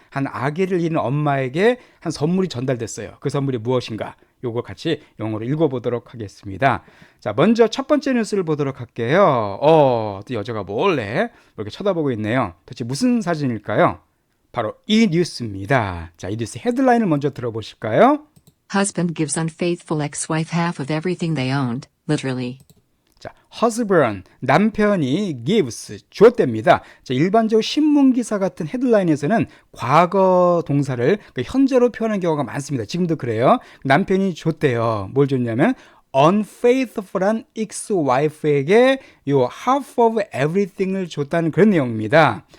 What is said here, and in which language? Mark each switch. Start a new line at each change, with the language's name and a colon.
Korean: 한 아기를 잃은 엄마에게 한 선물이 전달됐어요. 그 선물이 무엇인가? 요거 같이 영어로 읽어보도록 하겠습니다. 자, 먼저 첫 번째 뉴스를 보도록 할게요. 또 여자가 몰래 이렇게 쳐다보고 있네요. 도대체 무슨 사진일까요? 바로 이 뉴스입니다. 자, 이 뉴스 헤드라인을 먼저 들어보실까요?
English: Husband gives unfaithful ex-wife half of everything they owned, literally.
Korean: 자, husband, 남편이 gives, 줬답니다. 자, 일반적으로 신문기사 같은 헤드라인에서는 과거 동사를 현재로 표현하는 경우가 많습니다. 지금도 그래요. 남편이 줬대요. 뭘 줬냐면 unfaithful한 ex-wife에게 요
English: half of everything
Korean: 을 줬다는 그런 내용입니다.